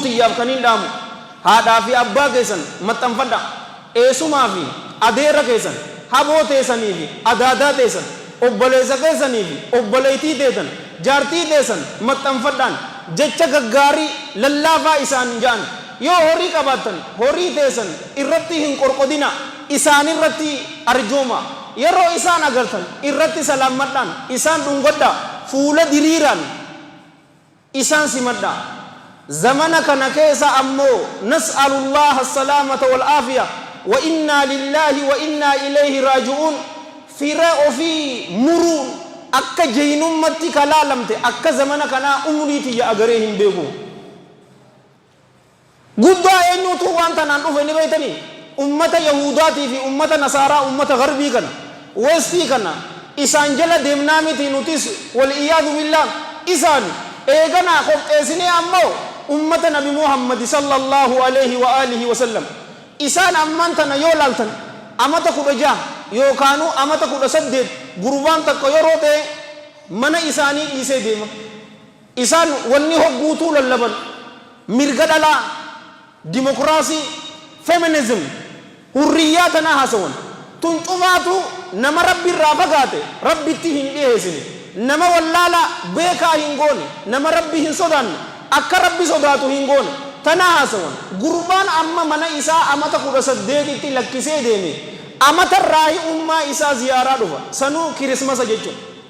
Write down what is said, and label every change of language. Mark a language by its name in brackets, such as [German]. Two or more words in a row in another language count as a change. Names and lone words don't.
[Oromo] tiyyaaf kan hin dhaamu haadhaa fi abbaa keessan maxxanfadha eesumaa fi adeera keessan haboo teessanii fi adaadaa teessan obboleessa keessanii fi obboleeytii teessan jaartii teessan maxxanfadhaan jecha gaggaarii lallaafaa isaan ja'an yoo horii qabaattan horii teessan irratti hin qorqodina isaan irratti arjooma yeroo isaan agartan irratti salaammadhaan isaan dhungodha fuula diriiraan isaan simadha zamana kana keessa ammoo [Arabic] نسأل الله السلامة والعافية وإنا لله وإنا إليه راجعون [Oromo] fira ofii muruun akka jeynummatti kalaalamte akka zamana kanaa umriitiyya agaree hin beeku guddaa eenyutu waan tanaan dhufe ni beeytanii ummata yahudaatii fi ummata nasaaraa ummata garbii kana westii kana isaan jala deemnaa miti nutis [Arabic] والعياذ بالله [Oromo] isaan eeganaa qopheessinee ammoo ummata nabi muhammad [Arabic] صلى الله عليه وعلى آله وسلم [Oromo] isaan amman tana yoo laaltan amata 16 yookaanu amata 18 gurbaan takka yeroo ta'e mana isaanii dhiisee deema isaan wanni hogguutuu lallaban mirga dhalaa dimokiraasii feminism hurriyyaa tanaa haasawan tun cufaatu nama rabbi irraa fagaate rabbitti hin dhiheessine nama wallaala beekaa hin goone nama rabbi hin sodaanne akka rabbi sodaatu hin goone tanaa haasawan gurbaan amma mana isaa amata 18tti lakkisee deeme amata raahi ummaa isaa ziyaaraa dhufa sanuu kirismasa jechuudha